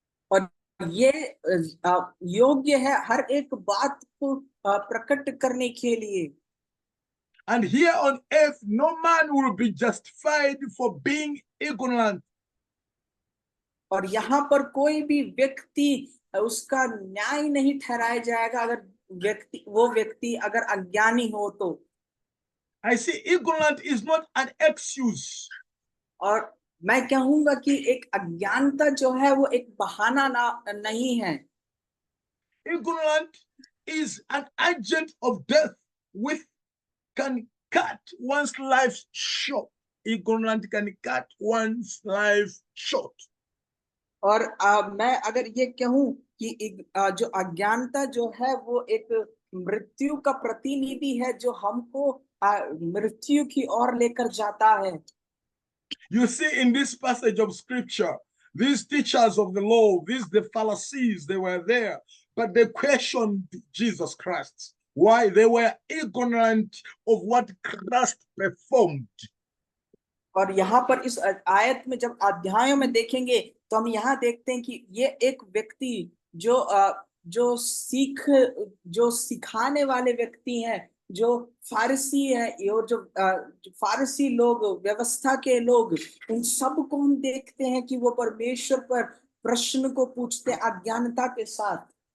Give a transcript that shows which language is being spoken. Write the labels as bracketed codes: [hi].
[hi] और ये योग्य है हर एक बात को प्रकट करने के लिए। [en] And here on earth, no man will be justified for being ignorant. [hi] और यहाँ पर कोई भी व्यक्ति उसका न्याय नहीं ठहराया जाएगा अगर वो व्यक्ति अगर अज्ञानी हो तो। [en] I say ignorant is not an excuse. [hi] और मैं कहूंगा कि एक अज्ञानता जो है वो एक बहाना नहीं है। [en] Ignorant is an agent of death which can cut one's life short. Ignorant can cut one's life short. [hi] और मैं अगर ये कहूं कि जो अज्ञानता जो है वो एक मृत्यु का प्रतिनिधि है जो हमको मृत्यु की ओर लेकर जाता है। [en] You see in this passage of scripture, these teachers of the law, the Pharisees, they were there, but they questioned Jesus Christ. Why? They were ignorant of what Christ performed. [hi] और यहाँ पर इस आयत में जब अध्यायों में देखेंगे तो हम यहाँ देखते हैं कि ये एक व्यक्ति जो सिखाने वाले व्यक्ति हैं, जो फारसी है, और जो फारसी लोग, व्यवस्था के लोग, उन सब को हम देखते हैं कि वो परमेश्वर पर प्रश्न को पूछते हैं अज्ञानता के साथ।